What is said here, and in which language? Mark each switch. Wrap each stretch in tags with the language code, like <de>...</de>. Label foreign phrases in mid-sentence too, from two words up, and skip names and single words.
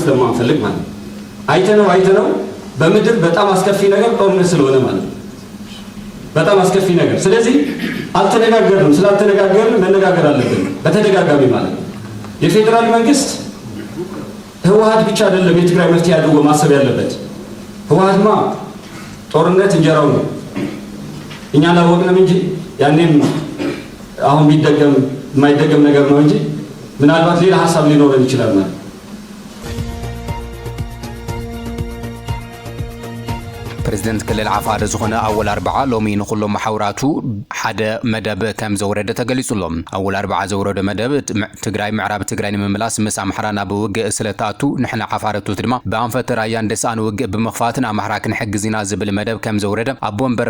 <am>ስለማንፈልግ ማለት ነው። አይተነው በምድር በጣም አስከፊ ነገር ጦርነት ስለሆነ ማለት ነው። በጣም አስከፊ ነገር። ስለዚህ አልተነጋገርንም። ስላልተነጋገርን መነጋገር አለብን በተደጋጋሚ ማለት ነው። የፌዴራል መንግስት ህወሓት ብቻ አይደለም የትግራይ መፍትሄ አድርጎ ማሰብ ያለበት። ህወሓትማ ጦርነት እንጀራው ነው። እኛ አላወቅንም እንጂ ያኔም አሁን ቢደገም የማይደገም ነገር ነው እንጂ ምናልባት ሌላ ሀሳብ ሊኖረን ይችላል ማለት ነው።</am> <ti>ፕሬዝደንት ክልል ዓፋር ዝኾነ ኣወል 40 ሎሚ ንኹሎም ማሕበራቱ ሓደ መደብ ከም ዘውረደ ተገሊጹሎም። ኣወል 40 ዘውረደ መደብ ትግራይ ምዕራብ ትግራይ ንምምላስ ምስ ኣምሓራ ናብ ውግእ ስለታቱ ንሕና ዓፋረቶት ድማ ብኣንፈት ራያን ደስኣን ውግእ ብምኽፋትን ኣምሓራ ክንሕግዝ ኢና ዝብል መደብ ከም ዘውረደ ኣቦ ወንበር</ti>